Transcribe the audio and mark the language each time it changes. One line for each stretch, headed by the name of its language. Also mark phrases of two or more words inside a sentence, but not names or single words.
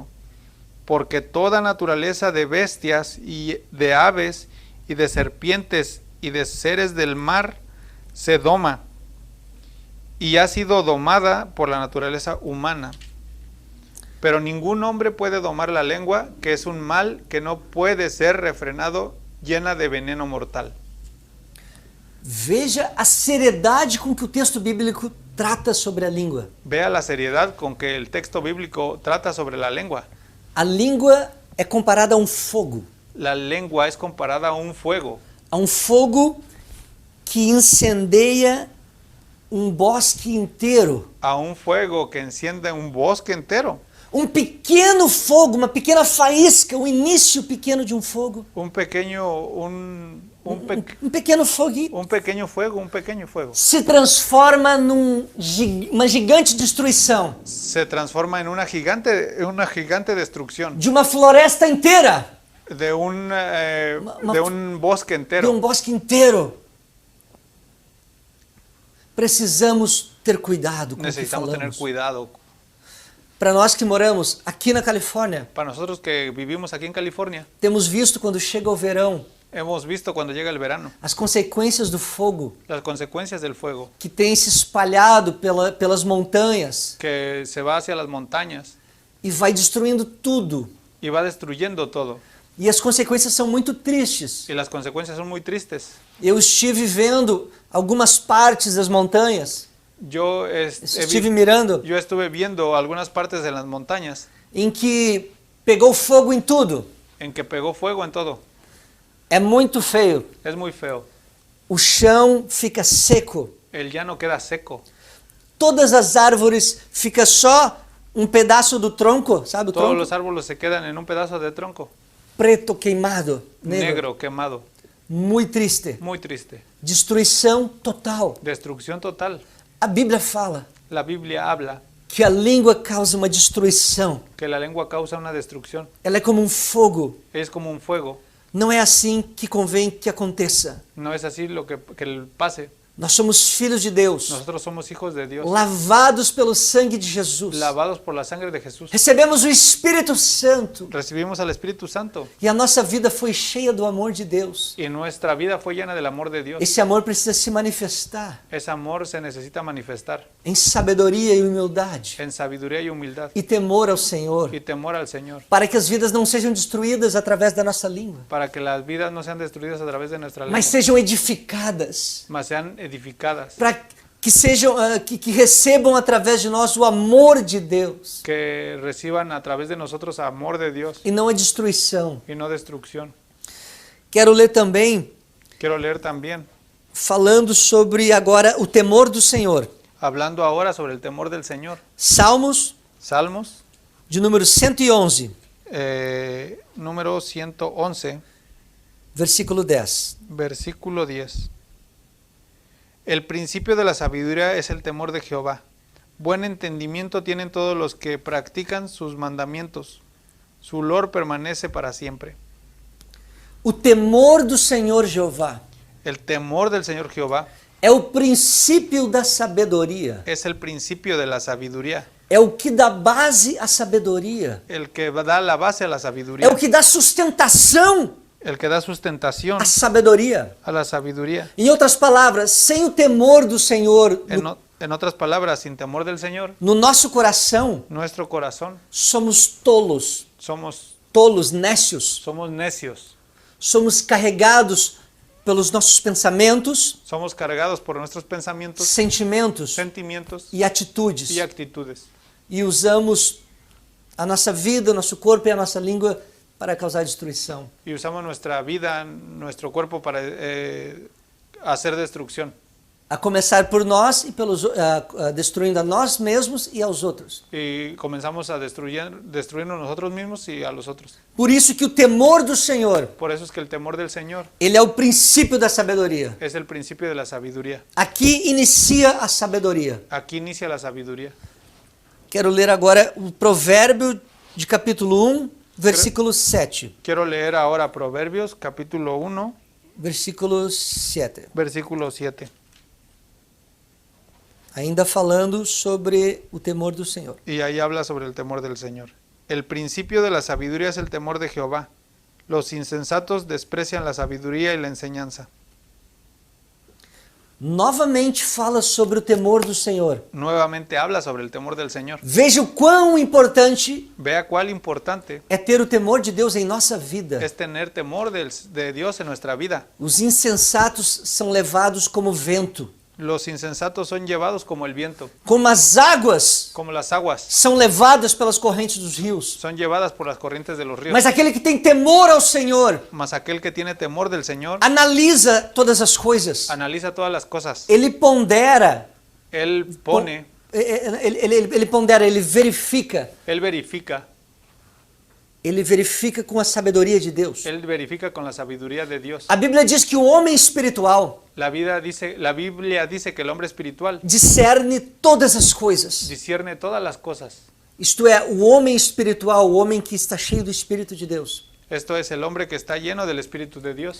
Spanish: Porque toda naturaleza de bestias y de aves y de serpientes y de seres del mar se doma, y ha sido domada por la naturaleza humana. Pero ningún hombre puede domar la lengua, que es un mal que no puede ser refrenado, llena de veneno mortal.
Portuguese: Veja a seriedade com que o texto bíblico trata sobre a língua.
Spanish: Vea la seriedad con que el texto bíblico trata sobre la lengua.
Portuguese: A língua é comparada a um fogo.
Spanish: La lengua es comparada a un fuego
Portuguese: Que incendeia um bosque inteiro.
Spanish: que enciende un bosque entero.
Portuguese: Um pequeno fogo, uma pequena faísca, o início pequeno de um fogo.
Spanish: Un pequeño fuego
Portuguese: Se transforma numa gigante destruição
Spanish: se transforma en una gigante destrucción
Portuguese: de uma floresta inteira,
Spanish: de un bosque de entero.
Portuguese: um bosque inteiro. Precisamos ter cuidado com o que
Spanish: Necesitamos tener
Portuguese: falamos.
Spanish: cuidado.
Portuguese: Para nós que moramos aqui na Califórnia,
Spanish: Para nosotros que vivimos aquí en California,
Portuguese: temos visto quando chega o verão
Spanish: hemos visto cuando llega el verano
Portuguese: as consequências do fogo
Spanish: las consecuencias del fuego
Portuguese: que tem se espalhado pelas montanhas
Spanish: que se va hacia las montañas
Portuguese: e vai destruindo tudo.
Spanish: y va destruyendo todo.
Portuguese: E as consequências são muito tristes.
Spanish: Y las consecuencias son muy tristes.
Portuguese: Eu estive vendo algumas partes das montanhas,
Spanish: Yo estive mirando, estuve viendo algunas partes de las montañas
Portuguese: em que pegou fogo em tudo.
Spanish: en que pegó fuego en todo.
Portuguese: É muito feio.
Spanish: Es muy feo.
Portuguese: O chão fica seco.
Spanish: El llano queda seco.
Portuguese: Todas as árvores fica só um pedaço do tronco, sabe o
Spanish: Todos
Portuguese: tronco?
Spanish: los árboles se quedan en un pedazo de tronco,
Portuguese: Preto, queimado,
Spanish: negro, quemado.
Portuguese: Muito triste.
Spanish: Muy triste.
Portuguese: Destruição total.
Spanish: Destrucción total.
Portuguese: A Bíblia fala
Spanish: La Biblia habla
Portuguese: que a língua causa uma destruição.
Spanish: que la lengua causa una destrucción.
Portuguese: Ela é como um fogo.
Spanish: Es como un fuego.
Portuguese: Não é assim que convém que aconteça.
Spanish: No es así lo que pase.
Portuguese: Nós somos filhos de Deus,
Spanish: Nosotros somos hijos de Dios,
Portuguese: lavados pelo sangue de Jesus.
Spanish: lavados por la sangre de Jesús.
Portuguese: Recebemos o Espírito Santo
Spanish: Recibimos al Espíritu Santo
Portuguese: e a nossa vida foi cheia do amor de Deus.
Spanish: y nuestra vida fue llena del amor de Dios.
Portuguese: Esse amor precisa se manifestar
Spanish: Ese amor se necesita manifestar
Portuguese: em sabedoria e humildade
Spanish: en sabiduría y humildad
Portuguese: e temor ao Senhor,
Spanish: y temor al Señor,
Portuguese: para que as vidas não sejam destruídas através da nossa língua,
Spanish: para que las vidas no sean destruidas a través de nuestra lengua,
Portuguese: mas sejam edificadas,
Spanish: mas sean edificadas,
Portuguese: para que sejam que recebam através de nós o amor de Deus
Spanish: que reciban a través de nosotros amor de Dios
Portuguese: e não a destruição.
Spanish: y no destrucción.
Portuguese: Quero ler também
Spanish: Quiero leer también,
Portuguese: falando sobre agora o temor do Senhor.
Spanish: hablando ahora sobre el temor del Señor.
Portuguese: Salmos
Spanish: Salmos,
Portuguese: de número 111,
Spanish: número 111,
Portuguese: versículo 10.
Spanish: versículo 10. El principio de la sabiduría es el temor de Jehová. Buen entendimiento tienen todos los que practican sus mandamientos. Su olor permanece para siempre.
Portuguese: O temor do Senhor Jeová
Spanish: El temor del Señor Jehová
Portuguese: é o princípio da sabedoria.
Spanish: es el principio de la sabiduría,
Portuguese: É o que dá base à sabedoria.
Spanish: el que da la base a la
Portuguese: É
Spanish: sabiduría,
Portuguese: o que dá sustentação
Spanish: el que da sustentación
Portuguese: à sabedoria.
Spanish: a la sabiduría.
Portuguese: Em outras palavras, sem o temor do Senhor
Spanish: En otras palabras, sin temor del Señor,
Portuguese: no nosso coração,
Spanish: nuestro corazón
Portuguese: somos tolos,
Spanish: somos
Portuguese: nécios.
Spanish: necios,
Portuguese: Somos carregados pelos nossos pensamentos,
Spanish: somos cargados por nuestros pensamientos,
Portuguese: sentimentos
Spanish: sentimientos
Portuguese: e atitudes.
Spanish: y actitudes.
Portuguese: E usamos a nossa vida, o nosso corpo e a nossa língua para causar destruição.
Spanish: Y usamos nuestra vida, nuestro cuerpo para hacer destrucción.
Portuguese: A começar por nós e destruindo a nós mesmos e aos outros.
Spanish: Y comenzamos a destruirnos nosotros mismos y a los otros.
Portuguese: Por isso que o temor do Senhor,
Spanish: Por eso es que el temor del Señor
Portuguese: ele é o princípio da sabedoria.
Spanish: es el principio de la sabiduría.
Portuguese: Aqui inicia a sabedoria.
Spanish: Aquí inicia la sabiduría.
Portuguese: Quero ler agora o provérbio de capítulo 1, versículo 7.
Spanish: Quiero leer ahora Proverbios capítulo 1,
Portuguese: Versículo 7.
Spanish: versículo 7.
Portuguese: Ainda falando sobre o temor do Senhor.
Spanish: Y ahí habla sobre el temor del Señor. El principio de la sabiduría es el temor de Jehová. Los insensatos desprecian la sabiduría y la enseñanza.
Portuguese: Novamente fala sobre o temor do Senhor.
Spanish: Nuevamente habla sobre el temor del Señor.
Portuguese: Veja o quão importante
Spanish: Vea cuál importante
Portuguese: é ter o temor de Deus em nossa vida.
Spanish: es tener temor de Dios en nuestra vida.
Portuguese: Os insensatos são levados como vento,
Spanish: Los insensatos son llevados como el viento,
Portuguese: como as águas
Spanish: como las aguas.
Portuguese: são levadas pelas correntes dos rios.
Spanish: Son llevadas por las corrientes de los ríos.
Portuguese: Mas aquele que tem temor ao Senhor
Spanish: Mas aquel que tiene temor del Señor
Portuguese: analisa todas as coisas.
Spanish: analiza todas las cosas.
Portuguese: Ele pondera,
Spanish: Él pone,
Portuguese: ele pondera, ele verifica.
Spanish: él verifica
Portuguese: Ele verifica com a sabedoria de Deus.
Spanish: Él verifica con la sabiduría de Dios.
Portuguese: A Bíblia diz que o homem espiritual
Spanish: La Biblia dice que el hombre espiritual
Portuguese: discerne todas as coisas.
Spanish: discierne todas las cosas.
Portuguese: Isto é, o homem espiritual, o homem que está cheio do Espírito de Deus.
Spanish: Esto es el hombre que está lleno del Espíritu de Dios.